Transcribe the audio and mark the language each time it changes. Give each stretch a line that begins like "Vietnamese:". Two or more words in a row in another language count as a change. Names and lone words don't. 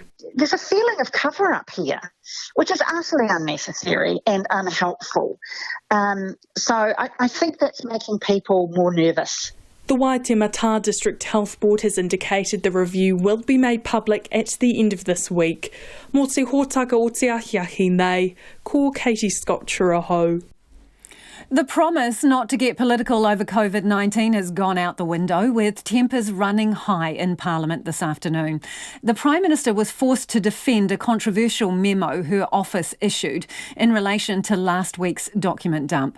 English: There's a feeling of cover-up here, which is utterly unnecessary and unhelpful. So I think that's making people more nervous. The Waitemata District Health Board has indicated the review will be made public at the end of this week.
Māori: Mō te hōtaka o te ahiahi nei, ko Katie Scott Churaho.
English: The promise not to get political over COVID-19 has gone out the window, with tempers running high in Parliament this afternoon. The Prime Minister was forced to defend a controversial memo her office issued in relation to last week's document dump.